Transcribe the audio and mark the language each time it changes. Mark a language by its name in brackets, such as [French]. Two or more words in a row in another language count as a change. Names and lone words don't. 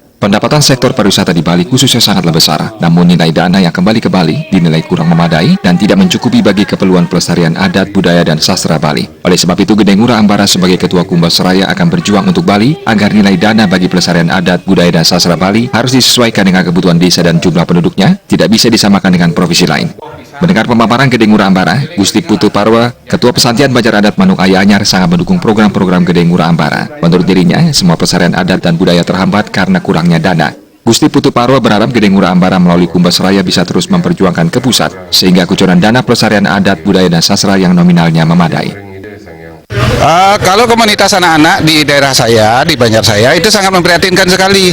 [Indonesian] Pendapatan sektor pariwisata di Bali khususnya sangatlah besar, namun nilai dana yang kembali ke Bali dinilai kurang memadai dan tidak mencukupi bagi keperluan pelestarian adat, budaya, dan sastra Bali. Oleh sebab itu, Gede Ngurah Ambara sebagai Ketua Kumbas Raya akan berjuang untuk Bali agar nilai dana bagi pelestarian adat, budaya, dan sastra Bali harus disesuaikan dengan kebutuhan desa dan jumlah penduduknya, tidak bisa disamakan dengan provinsi lain. Mendengar pemaparan Gede Ngurah Ambara, Gusti Putu Parwa, Ketua Pesantian Banjar Adat Manuk Aya Anyar sangat mendukung program-program Gede Ngurah Ambara. Menurut dirinya, semua pelestarian adat dan budaya terhambat karena kurangnya dana. Gusti Putu Parwa berharap Gede Ngurah Ambara melalui Kumbas Raya bisa terus memperjuangkan ke pusat, sehingga kucuran dana pelestarian adat, budaya, dan sastra yang nominalnya memadai. Kalau komunitas anak-anak di daerah saya, di Banjar saya, itu sangat memprihatinkan sekali.